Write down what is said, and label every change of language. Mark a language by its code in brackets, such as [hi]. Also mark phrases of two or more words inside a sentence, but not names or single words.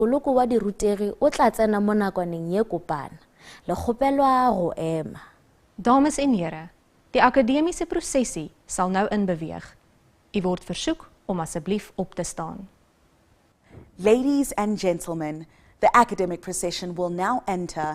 [nso] Moloko wa dirutegi o tla tsena mo nakwaneng ye kopana. Le kgopelwa go ema. [af] Dames en here, die akademiese prosesie sal nou inbeweeg. U word versoek om asseblief op te staan. [en] Ladies and gentlemen, the academic procession will now enter.